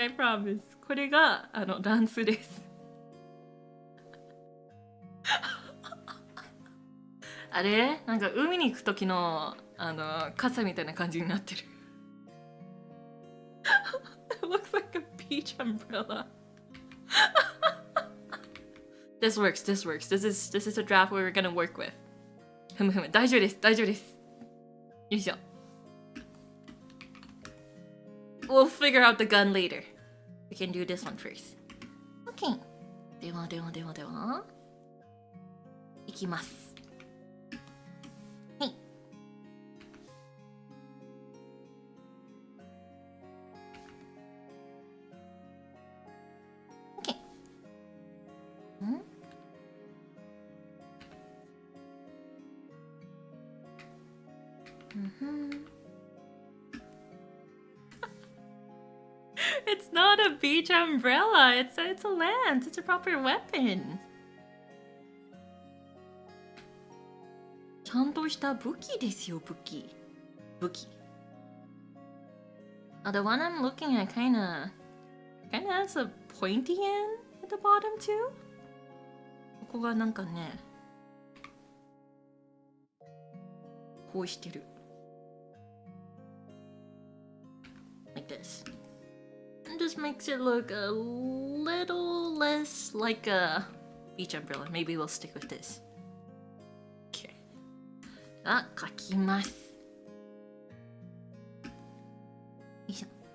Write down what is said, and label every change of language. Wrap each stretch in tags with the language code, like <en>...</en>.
<en>I promise</en> <ja>これがランスですあれなんか海に行く時の傘みたいな感じになってる。</ja> <en>It looks like a beach umbrella. This works. This is a draft we're gonna work with.</en> <ja>ふむ大丈夫です。よいしょ。</ja> <en>We'll figure out the gun later. We can do this one first. Okay.</en> <ja>では。いきます。</ja> <en>It's not a beach umbrella. It's a lance. It's a proper weapon.</en> <ja>ちゃんとした武器ですよ、武器。</ja> <en>The one I'm looking at kinda has a pointy end at the bottom too.</en> <ja>ここがなんかね、こうしてる。</ja> <en>Like this. It just makes it look a little less like a beach umbrella. Maybe we'll stick with this.</en> <ja>Okay. 書きます。よいしょ。</ja>